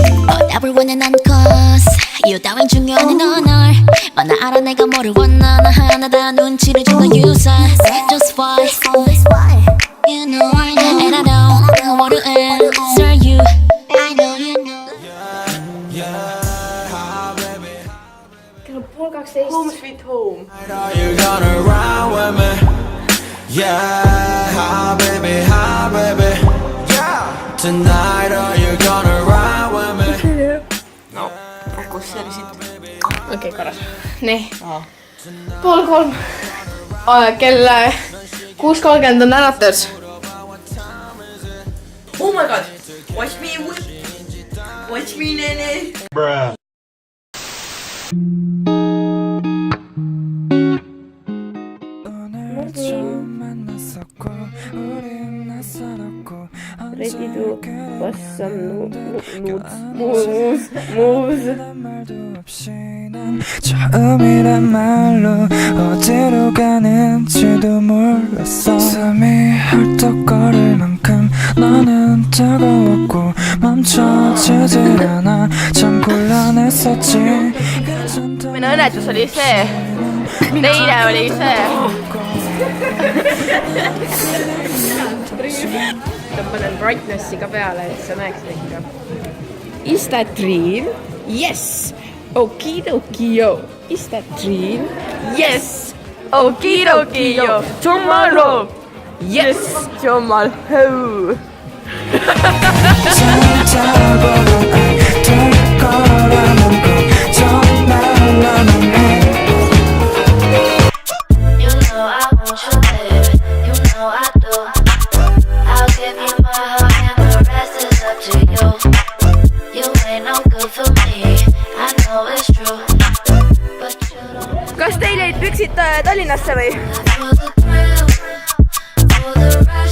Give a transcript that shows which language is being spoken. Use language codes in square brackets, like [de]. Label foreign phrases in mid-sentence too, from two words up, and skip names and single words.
[en] Everyone and cause you [ko] 따윈 중요한 넌 널 뻔히 알아 내가 뭐를 원하나 하나 미안하다 눈치를 준 건 유사. [en] Just why you know I know and I don't want to answer you. I know you know. Home sweet home. Are you gonna ride with me? Yeah, hi baby, yeah. Tonight are you gonna ride with me? [et] Kus see oli siit? Okei, korras. Nii. 2:30. Kell 6:30 on äratus. [en] Oh my god! Watch me, nene! Bruh. Ready to bust some moves. [ko] 처음이란 말로 어디로 가는지도 몰랐어. 숨이 헐떡거릴 만큼 너는 뜨거웠고 멈춰지질 않아. 참 곤란했었지. [et] Minu õnnetus oli see. Teine oli see. Ma panen brightnessi ka peale, et sa näeksid ikka. [en] Is that dream? Yes! Okidoki yo! Is that dream? Yes! Okidoki yo! Tomorrow! Yes! Tomorrow! You know I want you, baby. You know I do. I'll give you my heart and the rest is up to you. You ain't no good for me. I know it's true. But you don't [et] Kas teil jäid püksid Tallinnasse või? [en] for the thrill, for the rush.